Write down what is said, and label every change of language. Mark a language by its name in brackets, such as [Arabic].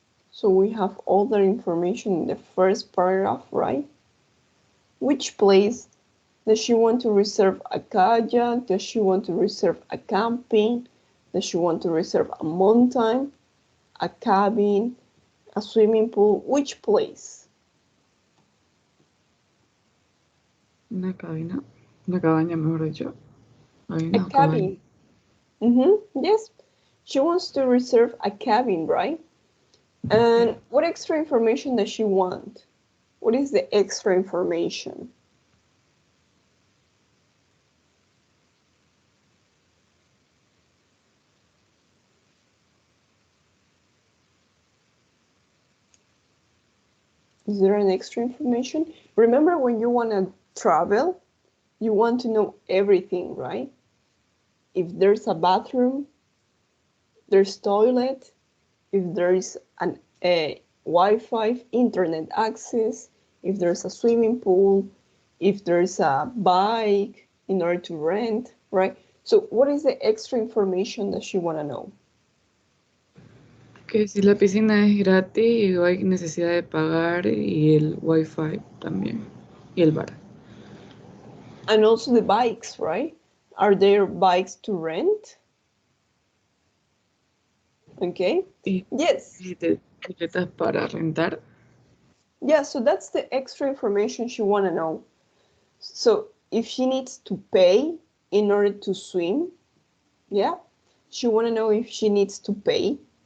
[English] So we have all the information in the first paragraph, right? Which place does she want to reserve a kayak? Does she want to reserve a camping? Does she want to reserve a mountain, a cabin, a swimming pool? Which place? [Spanish] Una cabina, una cabaña, mejor dicho. [English] A cabin. Yes, she wants to reserve a cabin, right? And what extra information does she want? What is the extra information? Is there an extra information? Remember, when you want to travel, you want to know everything, right? If there's a bathroom, there's toilet, if there is a Wi-Fi, internet access, if there's a swimming pool, if there's a bike in order to rent, right? So what is the extra information that you want to know? [Spanish] Que si la piscina es gratis y no hay necesidad de pagar y el wifi también y el bar. [English] And also the bikes, right? Are there bikes to rent? Okay. Yes. [Spanish] Tarjetas para rentar. [English] Yeah, so that's the extra information she want to know. So if she needs to pay in order to swim, yeah, she want to know if she needs to pay.